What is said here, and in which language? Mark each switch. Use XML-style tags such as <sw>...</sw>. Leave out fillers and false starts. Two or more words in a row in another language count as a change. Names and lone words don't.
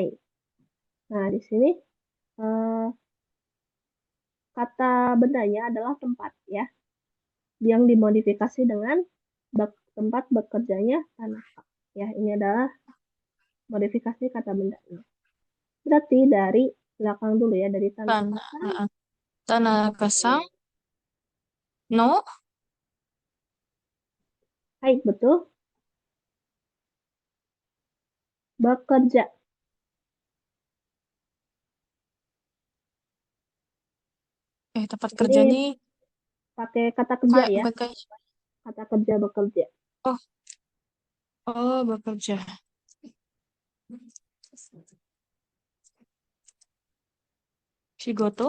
<id>Nah, di sini eh, kata bendanya adalah tempat ya, yang dimodifikasi dengan tempat bekerjanya Tanaka. Ya, ini adalah modifikasi kata bendanya. Berarti dari belakang dulu ya, dari Tana, Tanaka-san. Tanaka-san no. Hai, betul. Bekerja. Tempat kerja Ini nih pakai kata kerja ya. bukan kayak Kata kerja bekerja. oh oh bekerja. Shigoto.</id>